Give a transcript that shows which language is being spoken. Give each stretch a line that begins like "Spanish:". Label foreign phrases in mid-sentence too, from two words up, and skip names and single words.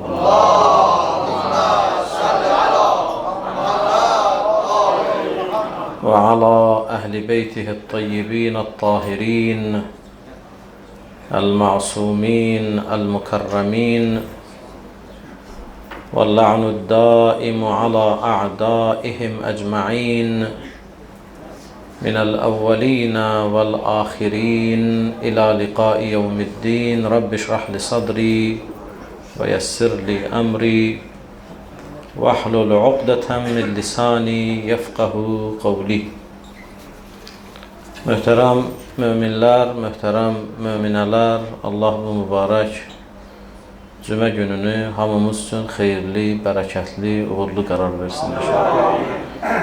Arabic: وعلى أهل بيته الطيبين الطاهرين المعصومين المكرمين، واللعن الدائم على أعدائهم أجمعين من الأولين والآخرين إلى لقاء يوم الدين. رب اشرح لي صدري ويسر لي أمري واحلل عقدة من لساني يفقهوا قولي.
Azerbaijani: Möhtərəm möminlər, möhtərəm möminələr, Allah bu mübarək cümə gününü hamımız üçün xeyirli, bərəkətli, uğurlu qərar versin inşallah.